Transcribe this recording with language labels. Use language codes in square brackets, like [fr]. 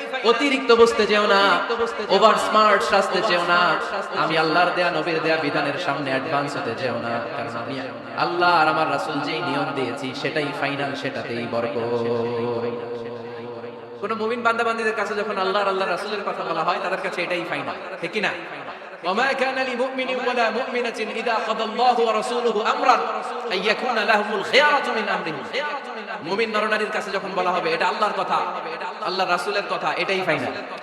[bn] অতিরিক্ত বুঝতে যেও না, ওভার স্মার্ট সাজতে যেও না। আমি আল্লাহর দেয়া নবীর দেয়া বিধানের সামনে অ্যাডভান্স হতে যেও না, কারণ আমি আল্লাহ আর আমার রাসূল যেই নিয়ম দিয়েছি সেটাই ফাইনাল, সেটাতেই বরকত। কোন মুমিন বান্দাবান্দীদের কাছে যখন আল্লাহ আর আল্লাহর রাসূলের কথা বলা হয় তাদের কাছে এটাই ফাইনাল, ঠিক কি না? [ar] وما كان لمؤمن ولا مؤمنة إذا قضى الله ورسوله أمرا أن يكون لهم الخيارة من أمرهم। [bn] মুমিন নরনারীর কাছে যখন বলা হবে এটা আল্লাহর কথা, আল্লাহর রাসূলের কথা, এটাই ফাইনাল।